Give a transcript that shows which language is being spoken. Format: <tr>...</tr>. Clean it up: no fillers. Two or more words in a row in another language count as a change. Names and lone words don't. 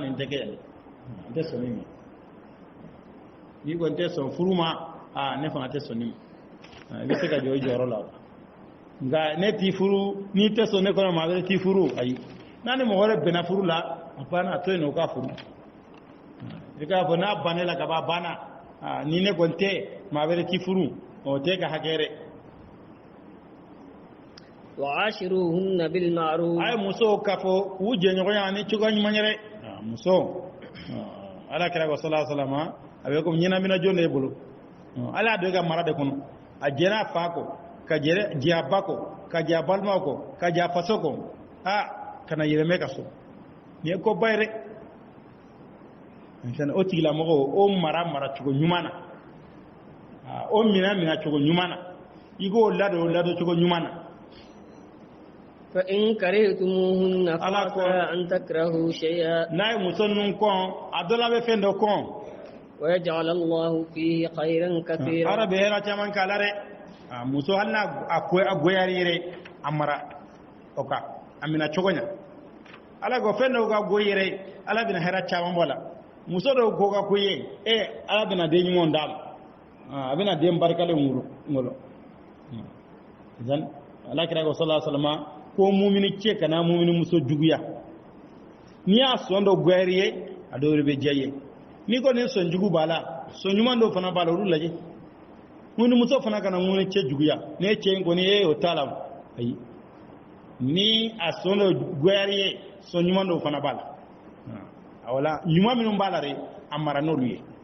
<bm>nin tɛ kɛ yan n tɛ sɔn nin ma n'i kɔni tɛ sɔn furu ma ne fana tɛ sɔn nin ma i bɛ se ka jɔ i jɔyɔrɔ la nka ne t'i furu n'i tɛ sɔn ne kɔnɔ maa wɛrɛ t'i furu ayi n'a ni mɔgɔ wɛrɛ bɛnna furu la a banna a to yen nɔ o ka furu i k'a fɔ n'a banne la ka ban a banna ni ne kɔni tɛ maa wɛrɛ t'i furu o tɛ ka hakɛ dɛ</bm> <ar>وعاشروهن بالمعروف</ar> <bm>ay muso ka fɔ k'u jɛɲɔgɔnya ni cogoya ɲuman ye dɛ muso ala kira ko</bm> <ar>صلى الله عليه وسلم</ar> <bm>a bɛ komi ɲɛnamina jɔn de e bolo ala y'a don e ka mara de kɔnɔ a jɛra a fa kɔ ka jɛ a ba kɔ ka jɛ a balimaw kɔ ka jɛ a faso kɔ kana yɛlɛmɛ ka so nin ye koba ye dɛ o tigilamɔgɔ o mara cogo ɲuman na o minɛ cogo ɲuman na i k'o ladon cogo ɲuman na</bm> <ar>فإن كرهتموهن فعسى أن تكرهوا شيئا</ar> <bm>n'a ye muso ninnu kɔn a dɔ la bɛ fɛn dɔ kɔn</bm> <ar>ويجعل الله فيه خيرا كثيرا</ar> <bm>ala bɛ hɛrɛ caman k'a la dɛ muso hali n'a a goyara yɛrɛ a mara o kan a minɛ cogo ɲa ala ko fɛn dɔw ka go yɛrɛ ala bɛna hɛrɛ caman bɔ la muso dɔw ko ka ko ye ala bɛna den ɲumanw d'a ma a bɛna den barikalen ngolo ala kira ko</bm> <ar>صلى الله عليه وسلم</ar> <bm>ko mumini cɛ kana mumini muso juguya n'i y'a sɔn dɔ goyara ye a dɔw de bɛ diya ye n'i kɔni sɔn jugu b'a la sɔn ɲuman dɔw fana b'a la olu lajɛ mumini muso fana kana mumini cɛ juguya ne cɛ in kɔni o t'a la ayi ni a sɔn dɔ goyara ye sɔn ɲuman dɔw fana b'a la wala ɲuman minnu b'a la de a mara n'olu ye</bm>